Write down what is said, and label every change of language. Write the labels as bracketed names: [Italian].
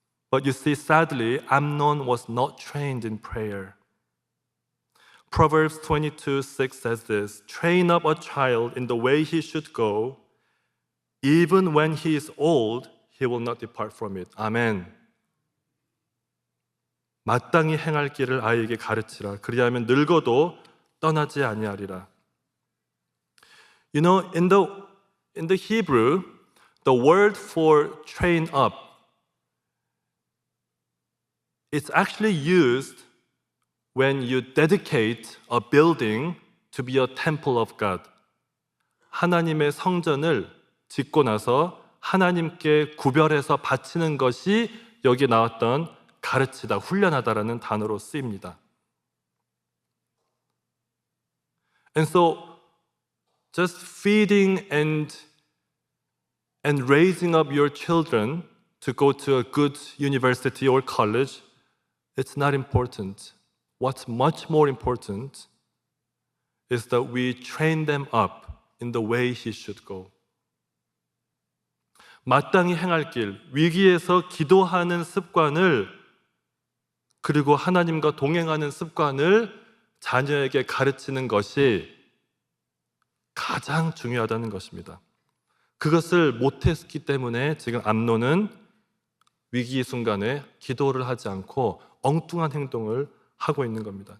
[English] But you see, sadly, Amnon was not trained in prayer. Proverbs 22:6 says this, train up a child in the way he should go, even when he is old, he will not depart from it. [Korean] 아멘. 마땅히 행할 길을 아이에게 가르치라. 그리하면 늙어도 떠나지 아니하리라. [English] You know, in the Hebrew, the word for train up, it's actually used when you dedicate a building to be a temple of God. [Korean] 하나님의 성전을 짓고 나서 하나님께 구별해서 바치는 것이 여기 나왔던 가르치다, 훈련하다라는 단어로 쓰입니다. [English] And so just feeding and raising up your children to go to a good university or college, it's not important. What's much more important is that we train them up in the way he should go. [Korean] 마땅히 행할 길, 위기에서 기도하는 습관을, 그리고 하나님과 동행하는 습관을 자녀에게 가르치는 것이 가장 중요하다는 것입니다. 그것을 못했기 때문에 지금 암논은 위기 순간에 기도를 하지 않고 엉뚱한 행동을 하고 있는 겁니다.